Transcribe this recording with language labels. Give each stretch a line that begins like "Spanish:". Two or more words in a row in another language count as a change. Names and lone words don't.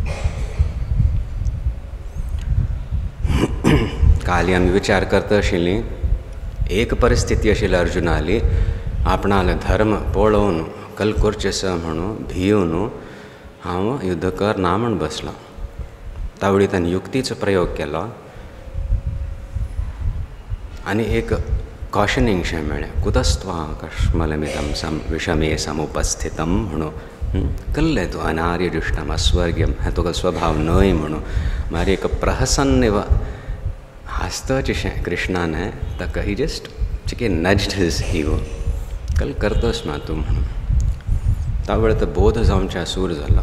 Konkani: काली आमी विचार करता आशिल्लीं एक परिस्थिती आशिल्ली अर्जुनाली आपणाले धर्म पळोवन कल करचें म्हणून भिवन हांव युद्ध करना म्हूण बसलो। तावळी ताणें युक्तीचो प्रयोग केलो आनी एक कॉशनिंगशें मेळ्ळें
Sanskrit: कुतस्त्वा कश्मलमिदं विषमे समुपस्थितं
Konkani: म्हणून कल्ले तूं
Sanskrit: अनार्यजुष्टम अस्वर्ग्यम
Konkani: हें तुका स्वभाव न्हय म्हणून मागीर एक प्रहसन हास्तचें कृष्णान ताका
English: he just chike nudged his ego
Konkani: कल करतोस मा तूं म्हणून। तावळे तो बोध जावच्या सूर जालो।